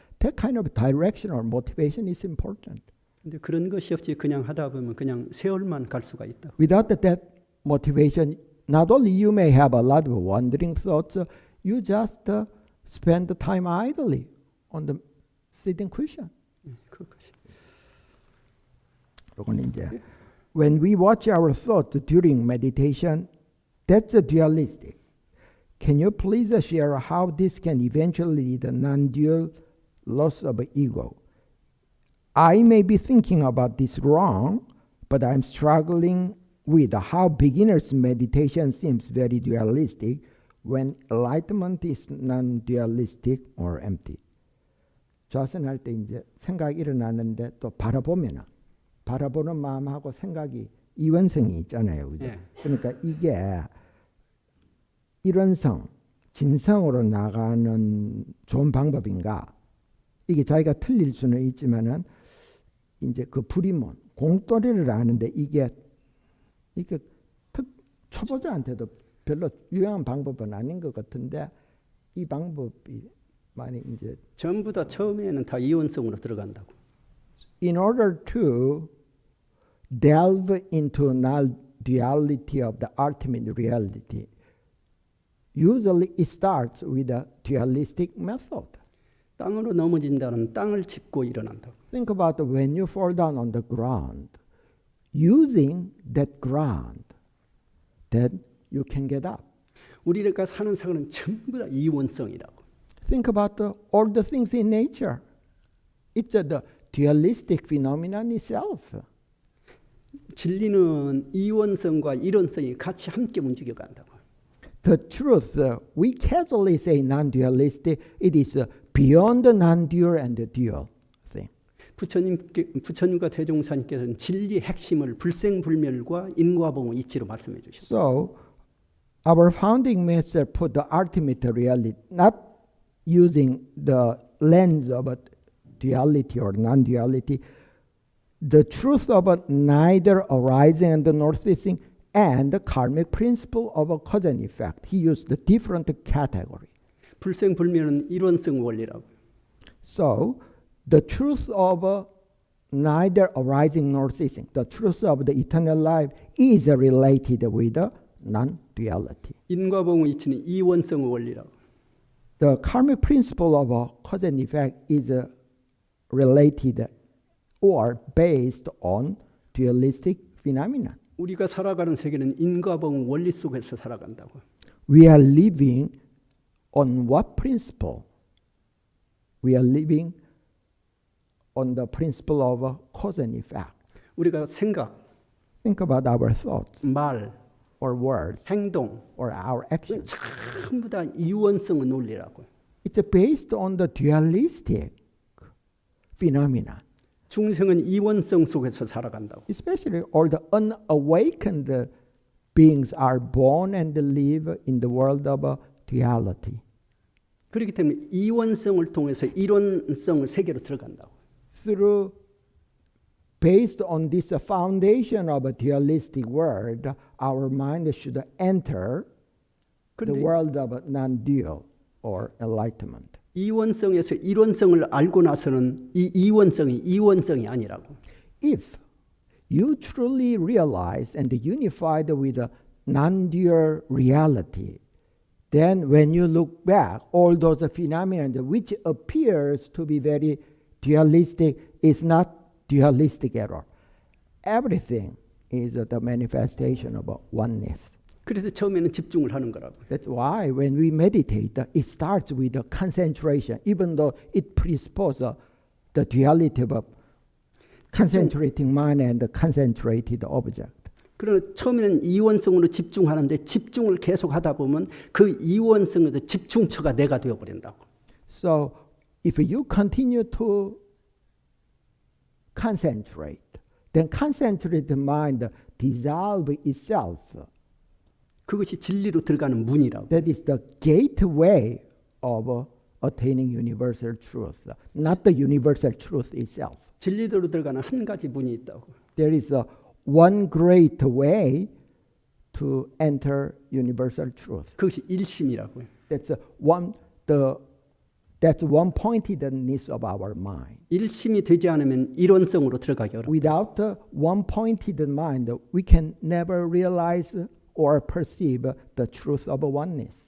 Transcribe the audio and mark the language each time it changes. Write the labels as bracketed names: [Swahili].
[English] That kind of direction or motivation is important. [Korean] 근데 그런 것이 없이 그냥 하다 보면 그냥 세월만 갈 수가 있다. [English] Without that motivation, not only you may have a lot of wandering thoughts, you just spend the time idly on the sitting cushion. [Korean] 그것이. [English] When we watch our thoughts during meditation, that's a dualistic. Can you please share how this can eventually lead to non-dual loss of ego? I may be thinking about this wrong, but I'm struggling with how beginner's meditation seems very dualistic when enlightenment is non-dualistic or empty. [Korean] 좌선할 때 이제 생각이 일어나는데 또 바라보는 마음하고 생각이 이원성이 있잖아요. 그죠? 예. 그러니까 이게 일원성, 진성으로 나가는 좋은 방법인가? 이게 자기가 틀릴 수는 있지만은 이제 그 불이문, 공돌이를 아는데 이게 초보자한테도 별로 유용한 방법은 아닌 것 같은데 이 방법이 많이 이제 전부 다 처음에는 다 이원성으로 들어간다고. [English] In order to delve into duality of the ultimate reality, usually it starts with a dualistic method. [Korean] 땅으로 넘어진다는 땅을 짚고 일어난다고. [English] Think about when you fall down on the ground, using that ground, then you can get up. [Korean] 우리가 사는 세상은 전부 다 이원성이라고. [English] Think about all the things in nature. It's the dualistic phenomenon itself. [Korean] 진리는 이원성과 일원성이 같이 함께 움직여간다고. [English] The truth, we casually say non-dualistic. It is beyond the non-dual and the dual thing. [Korean] 부처님과 대종사님께서는 진리의 핵심을 불생불멸과 인과봉의 이치로 말씀해 주셨습니다. [English] So, our founding master put the ultimate reality, not using the lens of a duality or non-duality, the truth of a neither arising and nor ceasing, and the karmic principle of a cause and effect. He used the different category. [Korean] 불생불멸은 일원성 원리라고. [English] So, the truth of neither arising nor ceasing, the truth of the eternal life is related with non-duality. [Korean] 인과봉의 이치는 이원성 원리라고. [English] The karmic principle of cause and effect is related or based on dualistic phenomena. [Korean] 우리가 살아가는 세계는 인과봉 원리 속에서 살아간다고. [English] We are living on what principle? We are living on the principle of cause and effect. [Korean] 우리가 생각, [English] Think about our thoughts [Korean] 말, [English] or words [Korean] 행동 [English] or our actions. [Korean] 전부 다 이원성의 논리라고. [English] It's based on the dualistic phenomena. [Korean] 중생은 이원성 속에서 살아간다고. [English] Especially all the unawakened beings are born and live in the world of duality. [Korean] 그렇기 때문에 이원성을 통해서 일원성의 세계로 들어간다고. [English] Through, based on this foundation of a dualistic world, our mind should enter the world of non-dual or enlightenment. [Korean] 이원성에서 일원성을 알고 나서는 이 이원성이 이원성이 아니라고. [English] If you truly realize and unified with a non-dual reality, then when you look back, all those phenomena which appears to be very dualistic is not dualistic at all. Everything is the manifestation of oneness. [Korean] 그래서 처음에는 집중을 하는 거라고. [English] That's why when we meditate, it starts with the concentration, even though it presupposes the duality of concentrating mind and the concentrated object. [Korean] 그러나 처음에는 이원성으로 집중하는데 집중을 계속 하다 보면 그 이원성에도 집중처가 내가 되어버린다고. [English] So if you continue to concentrate, then concentrated mind dissolve itself. [Korean] 그것이 진리로 들어가는 문이라고. [English] That is the gateway of attaining universal truth, not the universal truth itself. [Korean] 진리대로 들어가는 한 가지 문이 있다고. [English] There is one great way to enter universal truth. [Korean] 그것이 일심이라고. [English] That's one pointedness of our mind. [Korean] 일심이 되지 않으면 일원성으로 들어가기 어렵다. [English] Without one pointed mind, we can never realize or perceive the truth of oneness.